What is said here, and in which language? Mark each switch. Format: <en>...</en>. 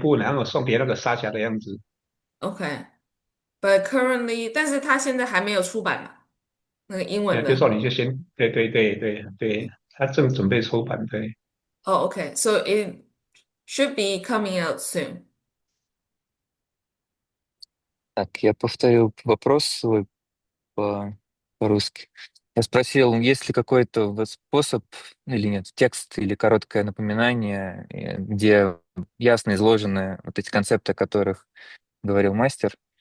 <zh>部，然后送给那个沙峡的样子。</zh> <en>okay, but currently，</en> <zh>但是它现在还没有出版嘛，那个英文就的。说你就先对，它正准备出版，对。</zh> <en>Oh, okay. So it should be coming out soon.</en> <ru>Так, я повторю вопрос свой по-русски. Я спросил, есть ли какой-то вот способ или нет, текст или короткое напоминание, где ясно изложены вот эти концепты, о которых говорил мастер.</ru>